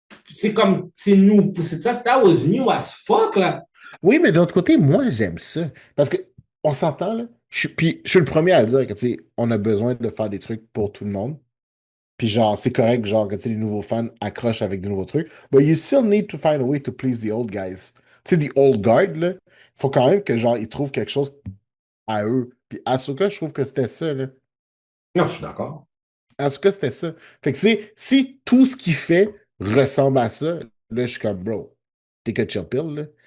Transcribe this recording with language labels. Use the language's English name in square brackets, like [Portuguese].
[French] C'est nous. [English] That was new as fuck, là. [French] Oui, mais d'un autre côté, moi, j'aime ça. Parce que, on s'entend, là. Puis, je suis le premier à dire que, tu sais, on a besoin de faire des trucs pour tout le monde. Puis, genre, c'est correct, genre, que, tu sais, les nouveaux fans accrochent avec des nouveaux trucs. [English] But you still need to find a way to please the old guys. [French] Tu sais, [English] the old guard, [French] là, il faut quand même que, genre, ils trouvent quelque chose à eux. Puis Ahsoka, je trouve que c'était ça, là. Non, je suis d'accord. En tout cas, c'était ça. Fait que si tout ce qu'il fait ressemble à ça, là, je suis comme, bro, t'es que chill pill, là.